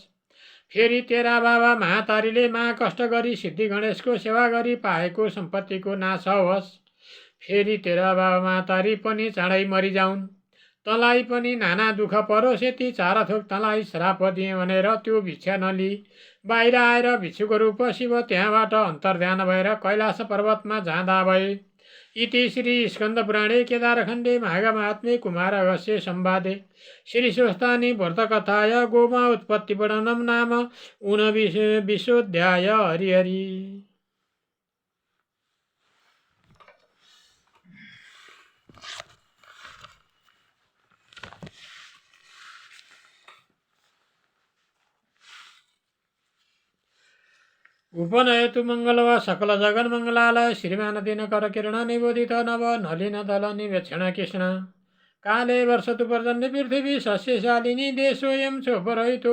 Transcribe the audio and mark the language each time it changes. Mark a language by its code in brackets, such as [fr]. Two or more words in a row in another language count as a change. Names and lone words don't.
[ne] फेरि तेरा बाबा महातारीले महाकष्ट गरी सिद्धि गणेशको सेवा गरी पाएको सम्पत्तिको नाश होस्। फेरि तेरा बाबा महातारी पनि चाँडै मरिजाउन्, तँलाई पनि नाना दुःख परोस्। यति 4 थोक तँलाई श्राप दिएँ भनेर त्यो भिक्षा नलिई बाहिर आएर भिक्षुको रूप शिव त्यहाँबाट अन्तर्ध्यान भएर कैलाश पर्वतमा जाँदा भए। [sa] इति श्री स्कन्दपुराणे केदारखण्डे माघमाहात्म्ये कुमारगस्य संवादे श्री स्वस्थानी व्रतकथाया गोमा उत्पत्तिवर्णनं नाम ऊनविंशोऽध्याय। हरि हरि। उपनयतु मंगलवा सकल जगन मंगलालय श्रीमान दिनकर किरण निबोधित नव नलिन दल निवेक्षण कृष्ण काले वर्षतु पर्जन्य पृथिवी सस्यशालिनी देशोऽयं चोपरहितो